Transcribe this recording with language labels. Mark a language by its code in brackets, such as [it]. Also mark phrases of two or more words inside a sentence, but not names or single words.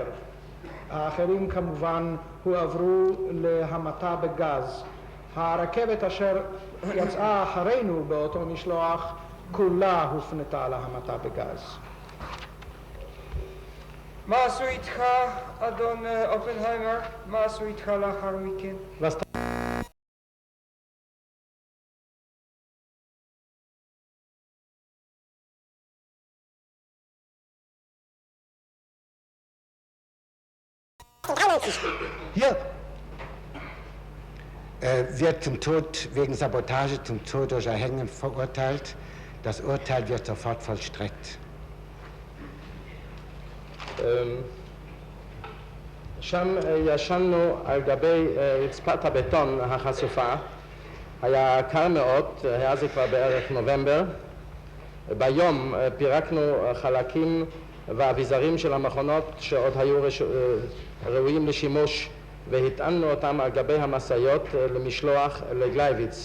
[he] האחרים כמובן הועברו להמתה בגז. הרכבת אשר יצאה אחרינו באותו משלוח כולה הופנתה להמתה בגז. מה עשו איתך, אדון אופנהיימר? מה עשו איתך לאחר מכן? [de] Hier wird zum Tod wegen Sabotage zum Tod durch Erhängen verurteilt. Das Urteil wird sofort vollstreckt. [he] שם ישנו על גבי רצפת הבטון החשופה. היה קר מאוד, היה זה כבר בערך נובמבר. ביום פירקנו חלקים ואביזרים של המכונות שעוד היו ראויים לשימוש, והטענו אותם על גבי המשאיות למשלוח לגלייביץ.